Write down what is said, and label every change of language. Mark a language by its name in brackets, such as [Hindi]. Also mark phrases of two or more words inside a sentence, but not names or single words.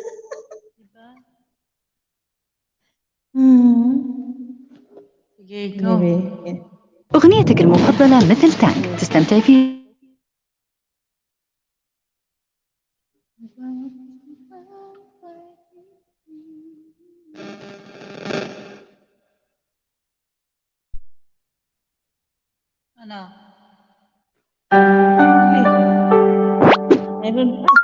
[Filipino] Sige, ikaw. [Arabic] أغنيتك المفضلة مثل تانك تستمتع فيها. [Filipino] Ano? Meron pa.